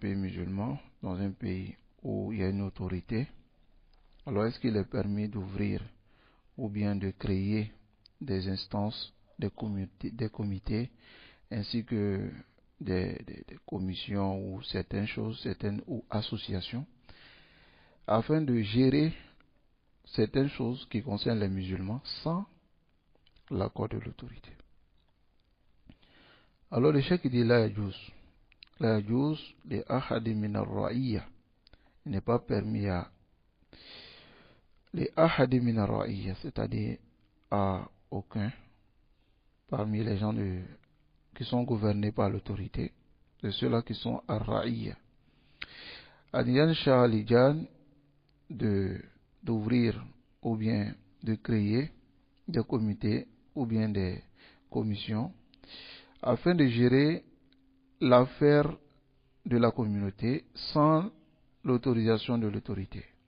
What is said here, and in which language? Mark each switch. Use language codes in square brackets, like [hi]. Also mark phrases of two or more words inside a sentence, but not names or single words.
[fr] pays musulman, dans un pays où il y a une autorité, alors est-ce qu'il est permis d'ouvrir ou bien de créer des instances, des comités ainsi que des commissions ou certaines choses, certaines ou associations, afin de gérer certaines choses qui concernent les musulmans sans l'accord de l'autorité. Alors le cheikh dit [ar] لا يجوز لأحد من الرعية, [fr] il n'est pas permis à [ar] لأحد من الرعية, [fr] c'est-à-dire à aucun parmi les gens qui sont gouvernés par l'autorité, de ceux-là qui sont ar-ra'iyya, Adiyan Shah Alijan, d'ouvrir ou bien de créer des comités ou bien des commissions afin de gérer l'affaire de la communauté sans l'autorisation de l'autorité.